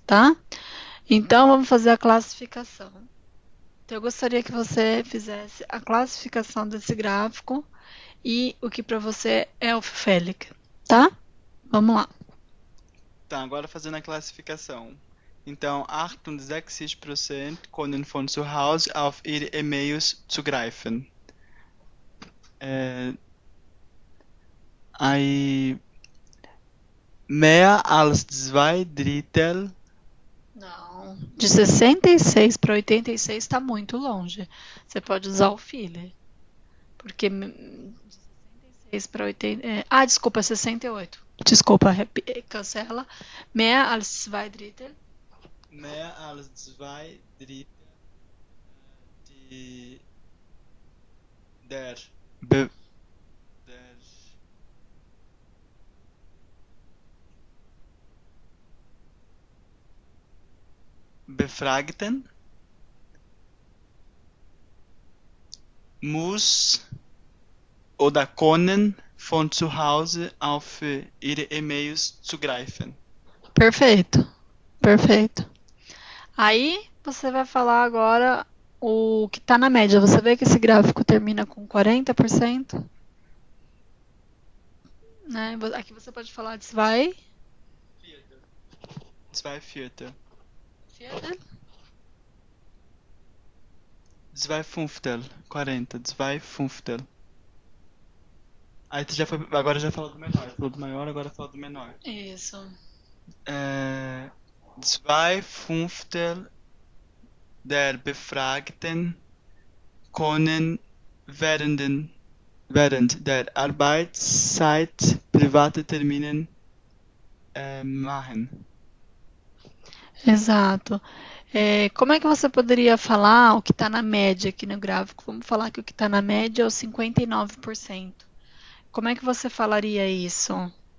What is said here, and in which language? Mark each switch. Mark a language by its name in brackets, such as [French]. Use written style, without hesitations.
[Portuguese] tá? Então vamos fazer a classificação. Então eu gostaria que você fizesse a classificação desse gráfico e o que para você é auffällig, tá? Vamos lá. Tá, agora fazendo a classificação. Então, [German] 68% können von zu Hause auf ihre E-Mails zugreifen. [Portuguese] Aí, [German] mehr als 2 Drittel. [Portuguese] Não. De 66 para 86 está muito longe. Você pode usar o filler. Porque de 66 para 80. Desculpa, 68. Desculpa, cancela. [German] Mehr als 2 Drittel. Mehr als 2 Drittel der, der Befragten muss oder können von zu Hause auf ihre E-Mails zugreifen. [Portuguese] Perfeito. Perfeito. Aí você vai falar agora o que está na média. Você vê que esse gráfico termina com 40%? Né? Aqui você pode falar de zwei. [German] 2 Viertel. Viertel? 2 Fünftel. 40. 2 Fünftel. [Portuguese] Aí tu agora já falou do menor. Falou do maior, agora fala do menor. Isso. [German] 2 Fünftel der Befragten können während der Arbeitszeit private Termine machen. [Portuguese] Exato. Como é que você poderia falar o que está na média aqui no gráfico? Vamos falar que o que está na média é o 59%. Como é que você falaria isso?